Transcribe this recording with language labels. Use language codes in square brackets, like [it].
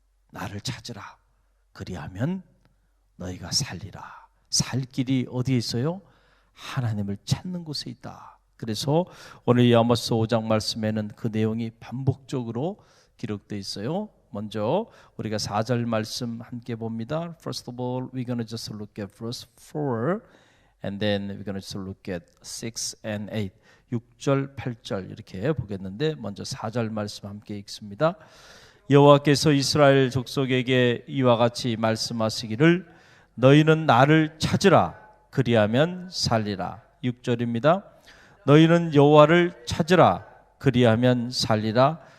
[ko] 나를 찾으라, 그리하면 너희가 살리라. 살 길이 어디에 있어요? 하나님을 찾는 곳에 있다. 그래서 오늘 이 아모스 5장 말씀에는 그 내용이 반복적으로 기록되어 있어요. 먼저 우리가 4절 말씀 함께 봅니다. [en] First of all, we're going to just look at verse 4 and then we're going to just look at 6 and 8. [ko] 6절, 8절 이렇게 보겠는데 먼저 4절 말씀 함께 읽습니다. 여호와께서 이스라엘 족속에게 이와 같이 말씀하시기를 너희는 나를 찾으라, 그리하면 살리라. 6절입니다. 너희는 여호와를 찾으라, 그리하면 살리라.